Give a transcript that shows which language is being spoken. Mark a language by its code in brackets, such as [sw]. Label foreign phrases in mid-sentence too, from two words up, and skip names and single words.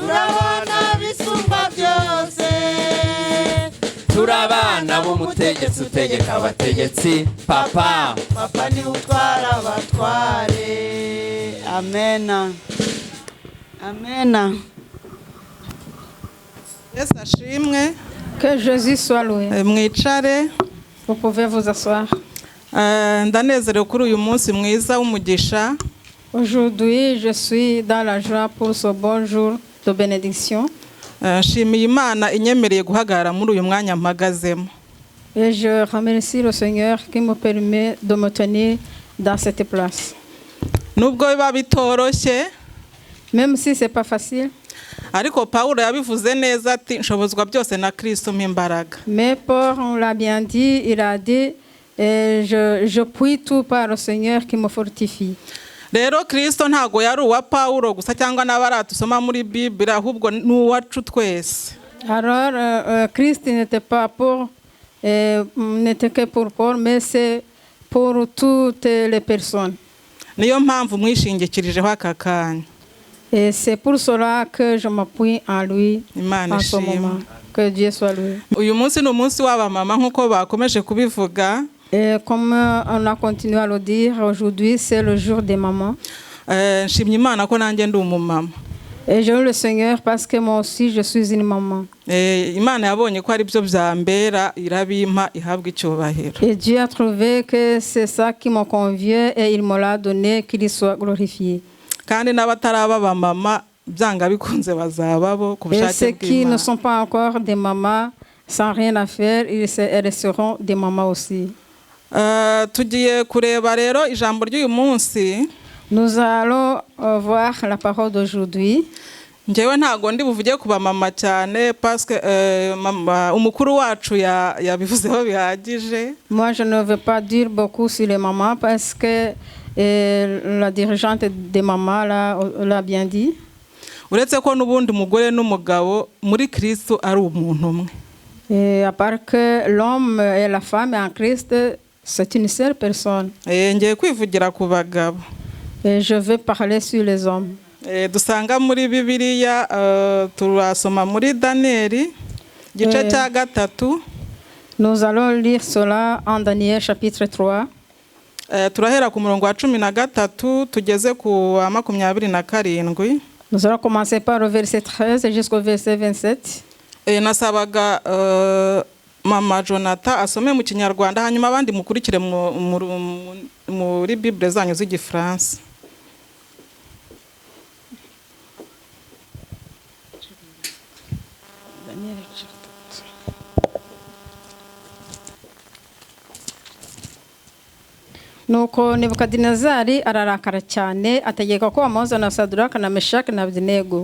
[rw] turabana bisumba byose, turabana waba umutegetsi utegeka abategetsi papa papa niwe utwara abatware amena amena. Yesu ashimwe. [fr] Que Jésus soit loué. [rw] Mwicare. [fr] Vous pouvez vous asseoir. [rw] Ndanezerewe kuri uyu munsi mwiza w'umugisha. [fr] Aujourd'hui, je suis dans la joie pour ce bon jour de bénédiction. [rw] Nshimiye Imana inyemereye guhagarara muri uyu mwanya mpagazemo. [fr] Et je remercie le Seigneur qui me permet de me tenir dans cette place. [rw] Nubwo biba bitoroshye, [fr] même si c'est pas facile. [rw] Ariko Paulo yabivuze neza ati nshobozwa byose na Kristo mpimbaraga. [fr] Mais Paul l'a bien dit, il a dit je puis tout par le Seigneur qui me fortifie. [rw] Rero Kristo ntago yari uwa Paulo gusa cyangwa n'abaratusoma muri Bible ahubwo n'uwacu twese. [fr] Alors Christ n'était pas pour n'était que pour Paul, mais c'est pour toutes les personnes. [rw] Niyo mpamvu mwishingikirijeho aka kanya. [fr] Et c'est pour cela que je m'appuie en lui en ce moment. Que Dieu soit loué. [rw] Uyu munsi ni umunsi w'abamama nk'uko bakomeje kubivuga. [fr] Et comme on a continué à le dire, aujourd'hui c'est le jour des mamans. [rw] Nshimye Imana ko nanjye ndi umumama. [fr] Et je loue le Seigneur parce que moi aussi je suis une maman. [rw] Imana yabonye ko ari byo byambera irabimpa ihabwa icyubahiro. [fr] Et Dieu a trouvé que c'est ça qui me convient et il me l'a donné, qu'il soit glorifié. [rw] Kandi n'abataraba bamama byanga bikunze bazababo ku bushake bw'Imana. [fr] Et ceux qui ne sont pas encore des mamans, sans rien à faire, elles seront des mamans aussi. [rw] Tugiye kureba rero ijambo ry'uyu munsi. [fr] Nous allons voir la parole d'aujourd'hui. [rw] Njyewe ntago ndi buvuge ku bamama cyane [fr] parce que [rw] umukuru wacu yabivuzeho bihagije. [fr] Moi je ne veux pas dire beaucoup sur les mamans parce que la dirigeante des mamans l'a bien dit. [rw] Uretse ko n'ubundi umugore n'umugabo muri Kristo ari umuntu umwe. [fr] Et à part que l'homme et la femme en Christ, c'est une seule personne. [rw] Ngiye kwivugira ku bagabo. [fr] Et je vais parler sur les hommes. [rw] Dusanga muri Bibiliya turasoma muri Danieli gice cya gatatu. [fr] Nous allons lire cela en Daniel chapitre 3. [rw] Turahera ku murongo wa 13 tugeze ku wa 27. [fr] Nous allons commencer par le verset 13 jusqu'au verset 27. [rw] Nasabaga Mama Jonathan asome mu Kinyarwanda hanyuma abandi mukurikire muri Bible zanyu z'Igifaransa. Nuko Nebukadinezari ararakara cyane ategeka ko bamuzana Saduraka na Meshaki na Abedenego.